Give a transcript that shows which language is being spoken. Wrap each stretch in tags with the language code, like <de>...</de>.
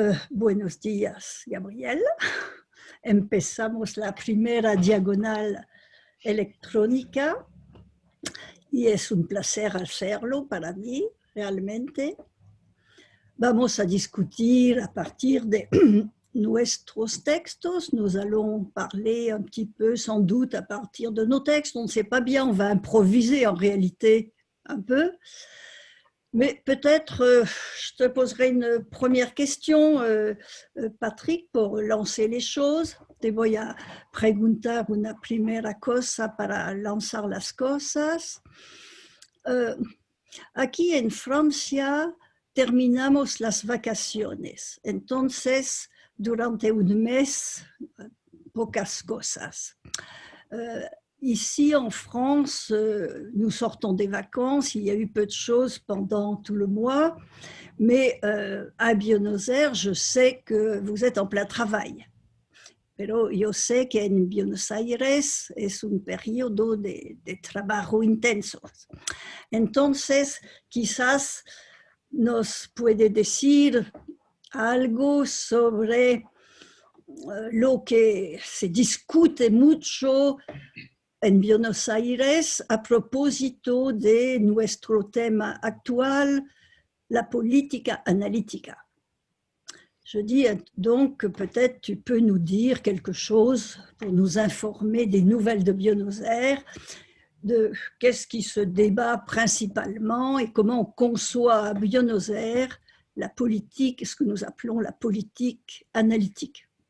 <es>Buenos días, Gabriel. Empezamos la primera diagonal electrónica y es un placer hacerlo para mí, realmente. Vamos a discutir a partir de nuestros textos.</es> <fr>Nous allons parler un petit peu, sans doute, à partir de nos textes. On ne sait pas bien, on va improviser en réalité un peu. Mais peut-être, je te poserai une première question, Patrick, pour lancer les choses.</fr> <es>Te voy a preguntar una primera cosa para lanzar las cosas. Aquí en Francia terminamos las vacaciones, entonces durante un mes pocas cosas.</es> <fr>Ici en France, nous sortons des vacances, il y a eu peu de choses pendant tout le mois, mais à Buenos Aires, je sais que vous êtes en plein travail.</fr> <es>Pero yo sé que en Buenos Aires es un periodo de trabajo intenso. Entonces, quizás nos puede decir algo sobre lo que se discute mucho en Buenos Aires a propósito de nuestro tema actual, la política analítica.</es> <fr>Je dis donc que peut-être tu peux nous dire quelque chose pour nous informer des nouvelles de Buenos Aires, de qu'est-ce qui se débat principalement et comment on conçoit à Buenos Aires la politique, ce que nous appelons la politique analytique.</fr>